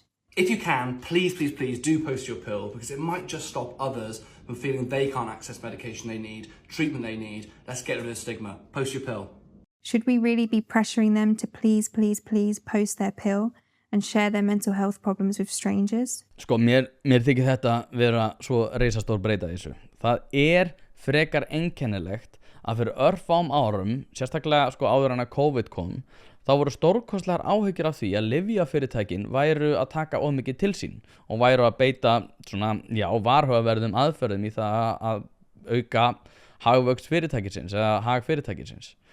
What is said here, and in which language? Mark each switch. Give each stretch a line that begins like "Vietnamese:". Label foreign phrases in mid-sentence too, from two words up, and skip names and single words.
English: If you can, please do post your pill, because it might just stop others from feeling they can't access medication they need, treatment they need. Let's get rid of the stigma. Post your pill. Should we really be pressuring them to please post their pill and share their mental health problems with strangers?
Icelandic: Sko, mér þykir þetta vera svo reisastór breyta þessu. Það frekar einkennilegt að fyrir örfáum árum, sérstaklega sko áður en að COVID kom, þá voru stórkostlegar áhyggjur af því að lyfjafyrirtækin væru að taka of mikið til sín og væru að beita svona, varhugaverðum aðferðum í það að auka hagvöxt fyrirtækisins eða hag fyrirtækisins.